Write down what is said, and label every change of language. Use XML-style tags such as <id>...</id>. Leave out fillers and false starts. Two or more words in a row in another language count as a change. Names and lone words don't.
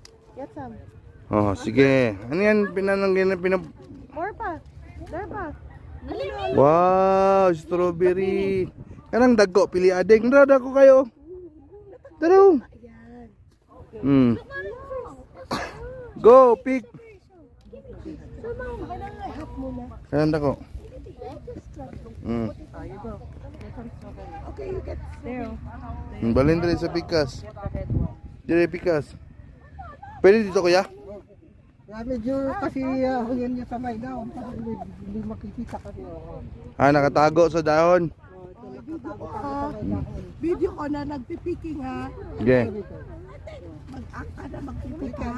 <en>Get some.</en> <tl>Oh, sige. Ano yan?</tl> <en>More pa. There pa. Wow, strawberry.</en> <ceb>Kanang dagko, pili ading. Dada ko kayo. Taro.</ceb> <en>Go, pick.</en> <ceb>Kanang dako.</ceb> <en>Okay, you get there.</en> <ceb>Balin diri sa pikas. Diri pikas.</ceb> <tl>Pwede dito kuya? Medyo kasi yan yung sa may daon. Hindi makikita kasi. Nakatago sa dahon. Video ko na nagpipiking ha.</tl> <en>Okay.</en> <tl>Mag-act ka na magpipik ha.</tl>